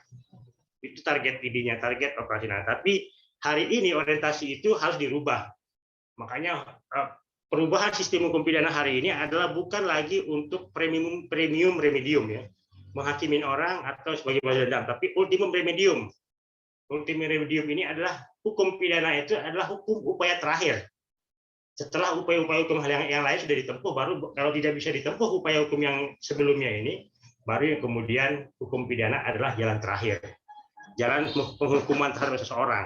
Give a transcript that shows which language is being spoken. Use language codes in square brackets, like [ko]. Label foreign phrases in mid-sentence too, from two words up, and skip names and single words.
[id] Itu target idenya, target operasional. Tapi hari ini orientasi itu harus dirubah. Makanya perubahan sistem hukum pidana hari ini adalah bukan lagi untuk [la] premium remedium [id] ya, menghakimin orang atau sebagai balas dendam, tapi [la] ultimum remedium. Ultimum remedium [id] ini adalah hukum pidana itu adalah hukum upaya terakhir. Setelah upaya-upaya hukum yang lain sudah ditempuh, baru kalau tidak bisa ditempuh upaya hukum yang sebelumnya ini, baru yang kemudian hukum pidana adalah jalan terakhir, jalan penghukuman terhadap seseorang.